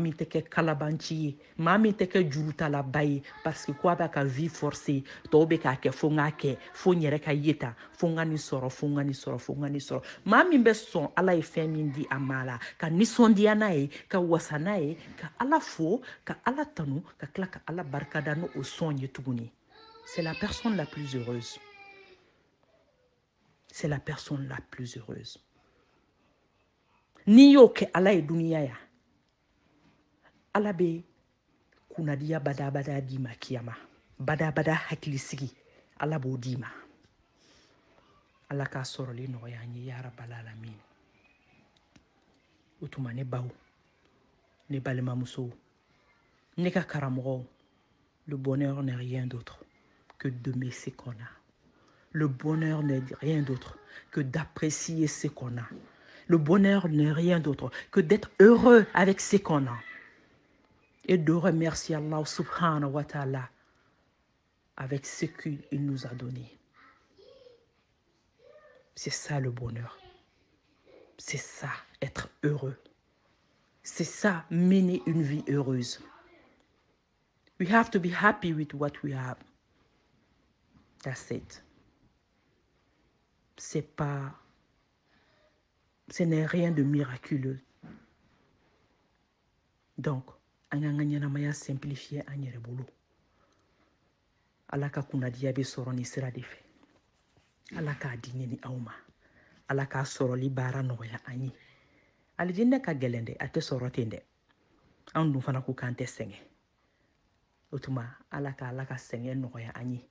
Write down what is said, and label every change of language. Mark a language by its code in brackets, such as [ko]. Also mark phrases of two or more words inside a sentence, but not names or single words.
[bm] min tɛ kɛ kalabanci ye maa min tɛ kɛ jurutalaba ye [fr] parce que [bm] ko a b'a ka [fr] vie forcé [bm] tɔw bɛ k'a kɛ fo n k'a kɛ fo n yɛrɛ ka ye tan fo n ka nin sɔrɔ fo n ka nin sɔrɔ fo n ka nin sɔrɔ maa min bɛ sɔn ala ye fɛn min di a ma la ka nisɔndiya n'a ye ka wasa n'a ye ka ala fo ka ala tanu ka tila ka ala barikada n'o sɔn ye tuguni [fr] c'est la personne la plus heureuse c'est la personne la plus heureuse [bm] n'i y'o kɛ ala ye duniya ya ala bɛ kunnadiya badabada d'i ma kiyama badabada hakilisigi ala b'o d'i ma ala k'a sɔrɔli nɔgɔya an ye [ar] يا رب العالمين [bm] o tuma ne baw ne balimamusow ne ka karamɔgɔw [fr] le bonheur n'est rien d'autre que d'aimer ce qu'on a. Le bonheur n'est rien d'autre que d'apprécier ce qu'on a. Le bonheur n'est rien d'autre que d'être heureux avec ce qu'on a. Et de remercier [ar] الله سبحانه وتعالى [fr] avec ce qu'il nous a donné. C'est ça le bonheur. C'est ça, être heureux. C'est ça, mener une vie heureuse. [en] We have to be happy with what we have. That's it. [fr] Ce n'est rien de miraculeux. Donc, [bm] an y'an ka ɲɛnamaya simplifier an yɛrɛ bolo. Ala ka kunnadiya bɛ sɔrɔ ni sira de fɛ. Ala k'a di ne ni aw ma. Ala k'a sɔrɔli baara nɔgɔya an ye. Alijinɛ ka gɛlɛn dɛ, a tɛ sɔrɔ ten dɛ. An dun fana ko k'an tɛ sɛgɛn. O tuma, ala ka sɛgɛn nɔgɔya an ye.